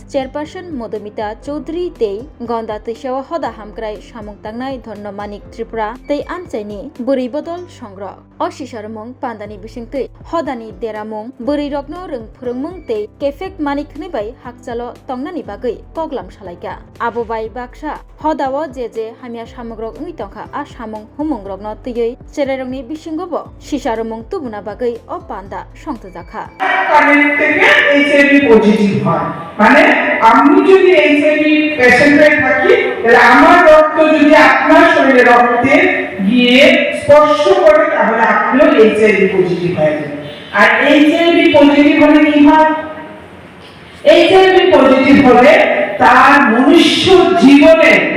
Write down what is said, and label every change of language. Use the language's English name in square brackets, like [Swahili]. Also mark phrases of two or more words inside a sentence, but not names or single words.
[Kok Borok] Chairperson Modumita Choudhury Tei Gonda Tishawa Hoda Hamkrai Shamung Tangnai Dhonno Manik Tripura Tei Anchaini Buri Bodol Songro O Shisharmung Pandani Bishingtui Hodani Deramung Buri Rokno Rung Phurungmung Tei Kefek Manik Nibai Hakchalo Tongnani Bagai Poglam Shalaika Abo Bai Baksha Hodawo Jeje Hamia Shamugrok Ngitongkha A Shamung Humung Rokno Tiyei Chererongni Bishingobo Shisharmung Tubuna Bagai O Panda Shongtazaka [Bangla] কানেক্ট থেকে [English] HIV positive [Bangla] হয় মানে আমি যদি [English] HIV patient [Bangla] হয়ে থাকি তাহলে আমার রক্ত যদি আপনার শরীরে রক্তে গিয়ে স্পর্শ করে তাহলে আপনিও [English] HIV positive [Bangla] হয়ে যাবেন আর [English] HIV positive [Bangla] হলে কি হয় [English] HIV positive [Bangla] হলে তার মনুষ্য জীবনে